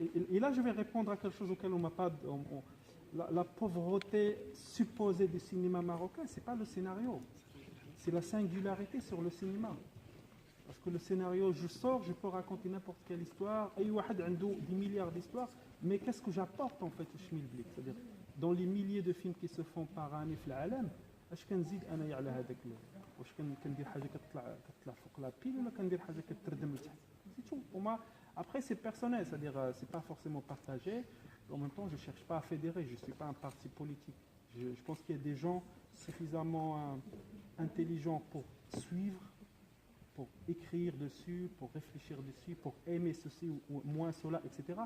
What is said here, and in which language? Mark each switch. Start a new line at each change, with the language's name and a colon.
French: Et là, je vais répondre à quelque chose auquel on m'a pas... La pauvreté supposée du cinéma marocain, ce n'est pas le scénario. C'est la singularité sur le cinéma. Parce que le scénario, je sors, je peux raconter n'importe quelle histoire. Et il y a des milliards d'histoires. Mais qu'est-ce que j'apporte en fait au Schmilblick? C'est-à-dire, dans les milliers de films qui se font par année
Arabic: في العالم, اش كنزيد انايا على هذاك واش كندير حاجه كتطلع فوق لا بيل ولا كندير حاجه كتردم لتحت؟
French: C'est tout. Pour moi, après, c'est personnel, c'est-à-dire c'est pas forcément partagé. En même temps, je ne cherche pas à fédérer, je ne suis pas un parti politique. Je pense qu'il y a des gens suffisamment intelligents pour suivre, pour écrire dessus, pour réfléchir dessus, pour aimer ceci ou moins cela, etc.